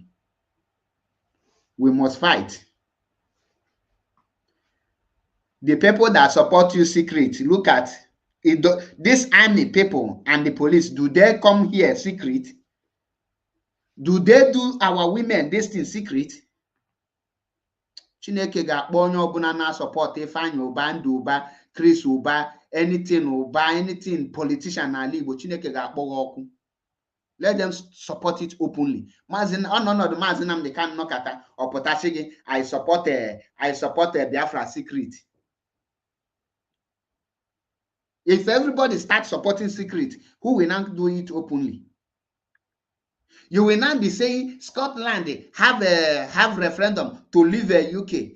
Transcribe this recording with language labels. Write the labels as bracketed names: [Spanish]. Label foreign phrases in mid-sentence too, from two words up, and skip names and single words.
[English] We must fight. The people that support you secret, look at it. This army people and the police, do they come here secret? Do they do our women this thing secret? [Igbo] Chineke ga-akpọ onye ọbụla na-support Ifeanyi Uba, Ndụ Uba, Chris Uba, [English] anything politician [Igbo] n'ala Igbo, Chineke ga-akpọ ọkụ. [English] Let them support it openly. [Igbo] Mazin Maazị Nnamdi Kanu nọkata ọpụtasị gị, [English] I support Biafra secret. If everybody starts supporting secret, who will not do it openly? You will not be saying Scotland have referendum to leave UK.